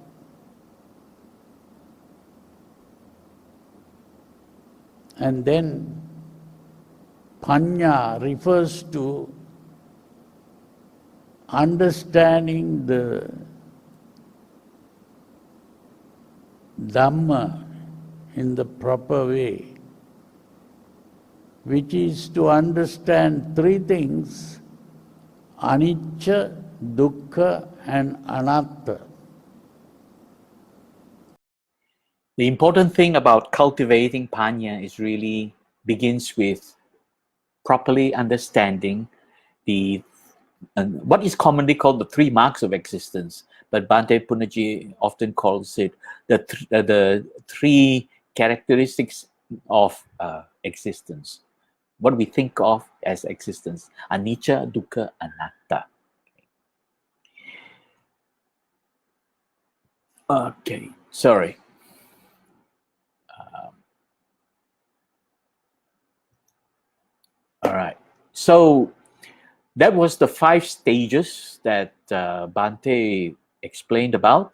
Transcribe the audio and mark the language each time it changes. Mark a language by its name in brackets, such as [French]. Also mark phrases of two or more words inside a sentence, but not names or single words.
[English] And then Panya refers to understanding the Dhamma in the proper way, which is to understand three things: [Pali] anicca, dukkha and anatta. [English] The important thing about cultivating panya is really begins with properly understanding the what is commonly called the three marks of existence, but Bhante Punnaji often calls it the three characteristics of existence. What we think of as existence: [Pali] anicca, dukkha, anatta. [English] Okay, sorry. All right. So that was the 5 stages that Bhante explained about.